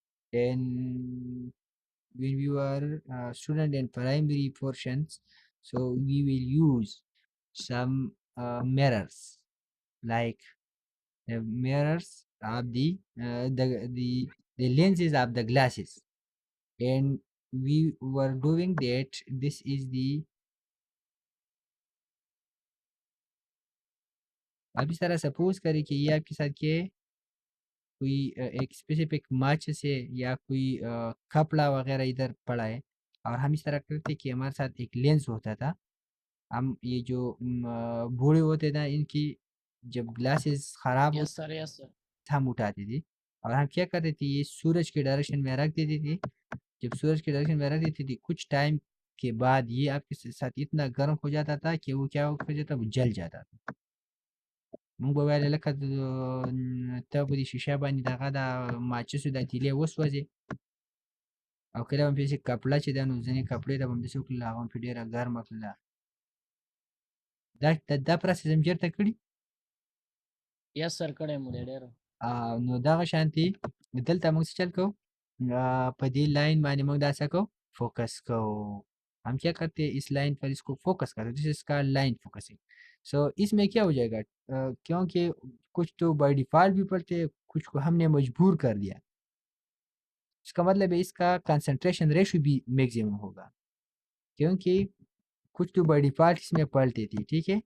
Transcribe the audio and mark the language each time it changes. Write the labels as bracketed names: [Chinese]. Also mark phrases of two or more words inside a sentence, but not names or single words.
[English] And when we were student in primary portions, so we will use some mirrors, like mirrors of the lenses of the glasses, and we were doing that. This is the [Hindi] अब इस तरह सपोज करें कि ये आपके साथ क्या है, कोई एक [English] specific match [Hindi] से या कोई कपड़ा वगैरह इधर पड़ा है, और हम इस तरह करते कि हमारे साथ एक लेंस होता था। हम ये जो बूढ़े होते थे इनकी जब ग्लासेस खराब [English] Yes, [Hindi] होते [English] sir. Yes, sir. [Hindi] हम उठाते थे, और हम क्या करते थे, ये सूरज के डायरेक्शन में रख देते थे। जब सूरज के डायरेक्शन में रख देते थे, कुछ टाइम के बाद ये आपके साथ इतना गर्म हो जाता था कि वो क्या हो जाता, वो जल जाता था। [Pashto] مونږ به ویل لکه ته په دې شیشه باندې دغه د ماچسو دا تیلې وسوځي، او کله به مې پسې کپړه چې ده نو ځینې کپړې ته به مې داسې وکړل، هغه مې پرې ډېره ګرمه کړله. دا پروسس هم چېرته کړي؟ [English] Yes, sir. [Pashto] کړی مو دی ډېر. نو دغه شانتې دلته موږ څه چل کوو، په دې लाइन باندې موږ دا څه کوو، फोकस کوو. [Hindi] हम क्या करते हैं, इस लाइन पर इसको फोकस करते हैं, [English] this is called line focusing. [Hindi] सो इसमें क्या हो जाएगा, क्योंकि कुछ तो [English] by default [Hindi] भी पढ़ते हैं, कुछ को हमने मजबूर कर दिया, इसका मतलब है इसका [English] concentration ratio [Hindi] भी मैक्सिमम होगा, क्योंकि कुछ तो [English] by default [Hindi] इसमें पढ़ती थी, ठीक है।